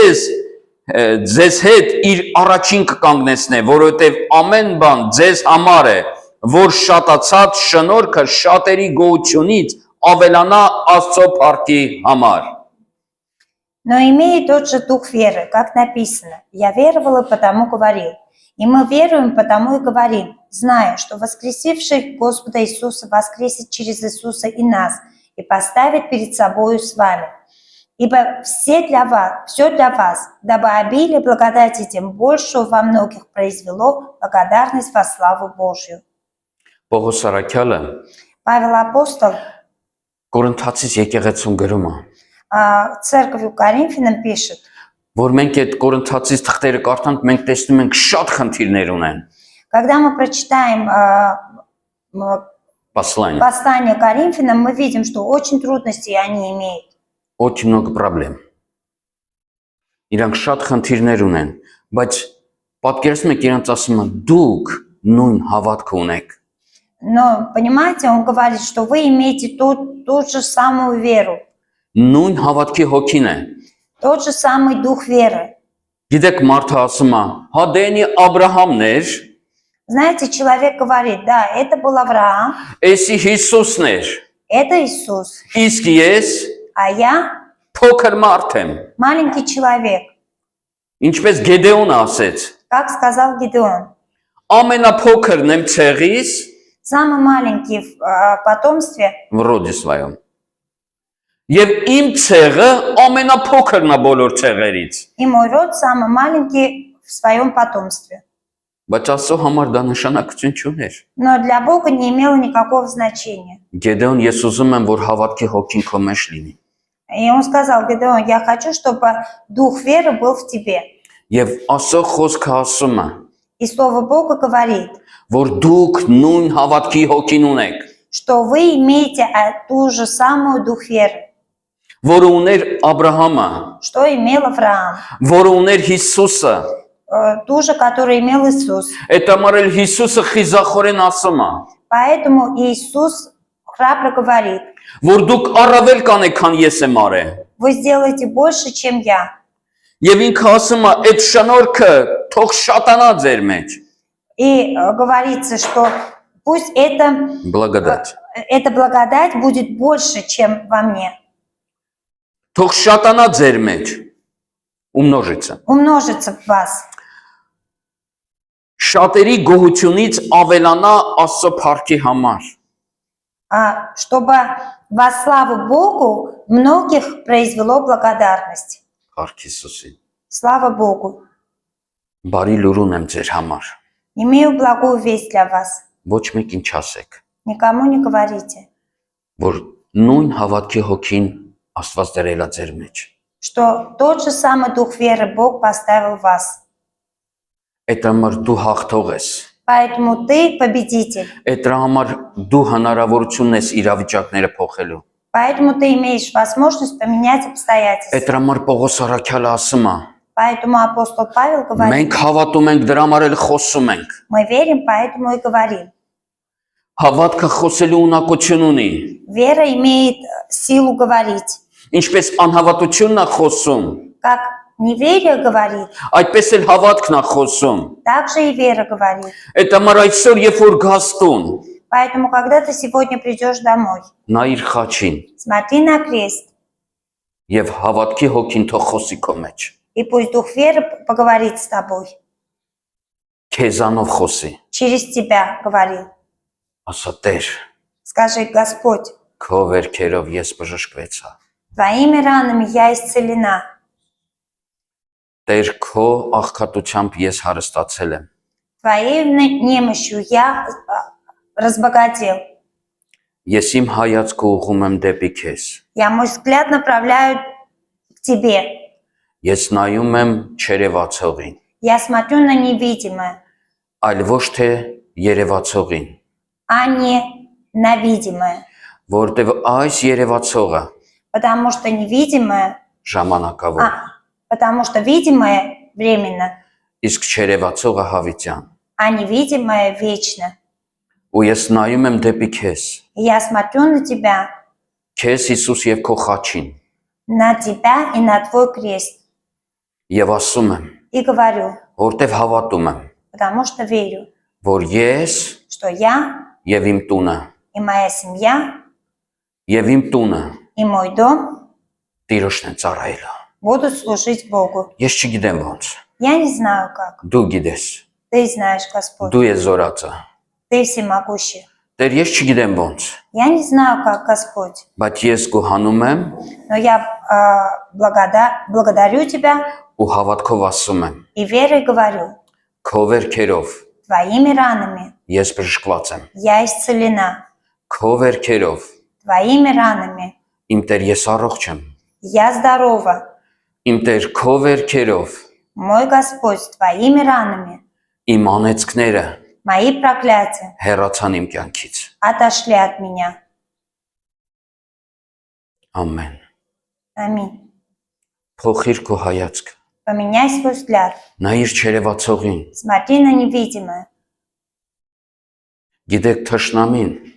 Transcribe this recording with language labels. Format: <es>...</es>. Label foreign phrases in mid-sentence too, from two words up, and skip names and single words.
<hy>ձեզ հետ իր առաջին կկանգնեցնե, որովհետեւ ամեն бан ձեզ համար է, որ շատացած շնորհքը շատերի գոհությունից ավելանա Աստծո փառքի համար։</hy> <ru>Но имея тот же дух веры, как написано: «Я веровал и потому говорил». И мы веруем, потому и говорим, зная, что воскресивший Господа Иисуса воскресит через Иисуса и нас, и поставит перед собою с вами. Ибо все для вас, дабы обилие благодати тем большего во многих произвело благодарность во славу Божью.</ru> <hy>Պողոս Առաքյալը</hy> <ru>Павел апостол</ru> <hy>Կորինթացիս եկեղեցում գրում է,</hy> <ru>церковью Коринфянам пишет:</ru> <hy>որ մենք այդ Կորինթացիս թղթերը կարդանք, մենք տեսնում ենք շատ խնդիրներ ունեն։</hy> <ru>когда мы прочитаем Послание. послание Коринфянам, мы видим, что очень трудностей они имеют. Очень много проблем։</ru> <hy>Իրանք շատ խնդիրներ ունեն, բայց պատկերացնում եք իրանք ասում են դուք նույն հավատք ունեք։</hy> <ru>Но, понимаете, он говорит, что вы имеете ту же самую веру,</ru> <hy>Նույն հավատքի հոգին է։</hy> <ru>тот же самый дух веры.</ru> <hy>Գիտեք մարդը ասում է, հա դենի Աբրահամն էր,</hy> <ru>Знаете, человек говорит: да, это был Авраам,</ru> <hy>էսի Հիսուսն էր,</hy> <ru>это Иисус,</ru> <hy>իսկ ես</hy> <ru>а я</ru> <hy>փոքր մարդ եմ։</hy> <ru>маленький человек,</ru> <hy>Ինչպես Գեդեոնը ասեց,</hy> <ru>как сказал Гедеон.</ru> <hy>ամենափոքրն եմ ցեղից</hy> <ru>Самый маленький в потомстве, в роде своем։</ru> <hy>Եվ իմ ցեղը ամենափոքրն է բոլոր ցեղերից։</hy> <ru>и мой род самый маленький в своем потомстве.</ru> <hy>Բայց Աստծո համար դա նշանակություն չուներ։</hy> <ru>Но для Бога не имело никакого значения.</ru> <hy>Գեդեոն, ես ուզում եմ, որ հավատքի հոգին քո մեջ լինի։</hy> <ru>И он сказал: Гедеон, я хочу, чтобы дух веры был в тебе.</ru> <hy>Եվ Աստծո խոսքը ասում է,</hy> <ru>И Слово Бога говорит,</ru> <hy>որ դուք նույն հավատքի հոգին ունեք,</hy> <ru>что вы имеете ту же самую дух веры,</ru> <hy>որը ուներ Աբրահամը,</hy> <ru>что имел Авраам,</ru> <hy>որը ուներ Հիսուսը։</hy> <ru>ту же, которую имел Иисус.</ru> <hy>Այդ համար էլ Հիսուսը խիզախորեն ասում է,</hy> <ru>Поэтому Иисус храбро говорит:</ru> <hy>որ դուք առավել կանեք, քան ես եմ արել։</hy> <ru>вы сделаете больше, чем я.</ru> <hy>Եվ ինքը ասում է, այդ շնորհքը թող շատանա ձեր մեջ։</hy> <ru>И говорится, что пусть Благодать. эта благодать будет больше, чем во мне.</ru> <hy>Թող շատանա ձեր մեջ,</hy> <ru>умножится. Умножится в вас.</ru> <hy>Շատերի գոհությունից ավելանա Աստծո փառքի համար։</hy> <ru>Чтобы во славу Богу многих произвело благодарность.</ru> <hy>Փառք Հիսուսին։</hy> <ru>Слава Богу.</ru> <hy>Բարի լուրուն եմ ձեր համար։</hy> <ru>Имею благую весть для вас.</ru> <hy>Ոչ մեկին չասեք,</hy> <ru>Никому не говорите,</ru> <hy>որ նույն հավատքի հոգին Աստված դրել է ձեր մեջ։</hy> <ru>что тот же самый дух веры Бог поставил в вас.</ru> <hy>Այդ համար դու հաղթող ես։</hy> <ru>Поэтому ты победитель.</ru> <hy>Այդ համար դու հնարավորություն ես իրավիճակները փոխելու։</hy> <ru>Поэтому ты имеешь возможность поменять обстоятельства.</ru> <hy>Այդ համար Պողոս առաքյալը ասում է.</hy> <ru>Поэтому апостол Павел говорит,</ru> <hy>Մենք հավատում ենք, դրա համար էլ խոսում ենք։</hy> <ru>мы верим, поэтому и говорим.</ru> <hy>Հավատքը խոսելու ունակություն ունի։</hy> <ru>Вера имеет силу говорить.</ru> <hy>Ինչպես անհավատությունն է խոսում,</hy> <ru>Как неверие говорит,</ru> <hy>այդպես էլ հավատքն է խոսում։</hy> <ru>так же и вера говорит.</ru> <hy>Այդ համար այսօր երբ որ գաս տուն,</hy> <ru>Поэтому, когда ты сегодня придешь домой,</ru> <hy>նայիր խաչին</hy> <ru>смотри на крест,</ru> <hy>եւ հավատքի հոգին թող խոսի քո մեջ։</hy> <ru>и пусть дух веры поговорит с тобой.</ru> <hy>Քեզանով խոսի։</hy> <ru>Через тебя говорил.</ru> <hy>Ասա Տեր,</hy> <ru>Скажи, Господь,</ru> <hy>քո վերքերով ես բժշկվեցա։</hy> <ru>твоими ранами я исцелена.</ru> <hy>Տեր, քո աղքատությամբ ես հարստացել եմ։</hy> <ru>Твоей немощью я разбогател.</ru> <hy>Ես իմ հայացքը ուղղում եմ դեպի քեզ։</hy> <ru>Я мой взгляд направляю к тебе.</ru> <hy>Ես նայում եմ չերևացողին,</hy> <ru>Я смотрю на невидимое,</ru> <hy>այլ ոչ թե երևացողին,</hy> <ru>а не на видимое.</ru> <hy>որտեվ այս երևացողը</hy> <ru>Потому что невидимое,</ru> <hy>ժամանակավոր,</hy> <ru>потому что видимое временно,</ru> <hy>իսկ չերևացողը հավիտյան։</hy> <ru>а невидимое вечно.</ru> <hy>Ու ես նայում եմ դեպի քեզ,</hy> <ru>И я смотрю на тебя,</ru> <hy>քեզ Հիսուս եւ քո խաչին,</hy> <ru>на тебя и на твой крест.</ru> <hy>եւ ասում եմ,</hy> <ru>И говорю,</ru> <hy>որտեվ հավատում եմ,</hy> <ru>потому что верю,</ru> <hy>որ ես</hy> <ru>что я</ru> <hy>եւ իմ տունը,</hy> <ru>и моя семья</ru> <hy>եւ իմ տունը</hy> <ru>и мой дом</ru> <hy>Տիրոջն են ծառայել։</hy> <ru>будут служить Богу.</ru> <hy>Ես չգիտեմ ոնց,</hy> <ru>Я не знаю как.</ru> <hy>դու գիտես,</hy> <ru>Ты знаешь, Господь.</ru> <hy>դու ես զորացը։</hy> <ru>Ты всемогущий.</ru> <hy>Տեր, ես չգիտեմ ոնց,</hy> <ru>Я не знаю как, Господь.</ru> <hy>բայց ես գոհանում եմ</hy> <ru>Но я благодарю тебя</ru> <hy>ու հավատքով ասում եմ,</hy> <ru>и верой говорю,</ru> <hy>քո վերքերով</hy> <ru>твоими ранами</ru> <hy>ես բժշկված եմ,</hy> <ru>я исцелена.</ru> <hy>քո վերքերով</hy> <ru>Твоими ранами</ru> <hy>իմ Տեր ես առողջ եմ,</hy> <ru>я здорова.</ru> <hy>իմ Տեր քո վերքերով</hy> <ru>Мой Господь, твоими ранами</ru> <hy>իմ անեծքները</hy> <ru>мои проклятия</ru> <hy>հեռացան իմ կյանքից։</hy> <ru>отошли от меня.</ru> <hy>Ամեն։</hy> <ru>Аминь.</ru> <hy>Փոխիր քո հայացքը,</hy> <ru>Поменяй свой взгляд.</ru> <hy>նայիր չերևացողին,</hy> <ru>Смотри на невидимое.</ru> <hy>գիտեք թշնամին,</hy>